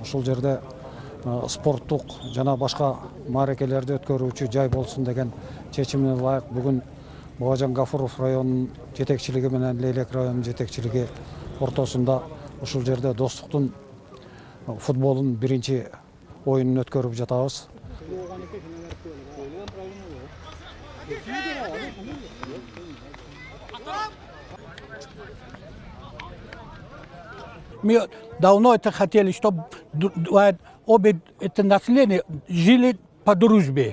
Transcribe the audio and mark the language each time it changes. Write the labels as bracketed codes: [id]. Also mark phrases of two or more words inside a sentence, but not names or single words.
[ky] Ушул жерде спорттук жана башка мааракелерди өткөрүүчү жай болсун деген чечимине ылайык бүгүн Бабажан Гафуров районунун жетекчилиги менен Лейлек районунун жетекчилиги ортосунда ушул жерде достуктун футболдун биринчи оюнун өткөрүп жатабыз. [ru] Мы давно это хотели, чтобы обе это население жили по дружбе.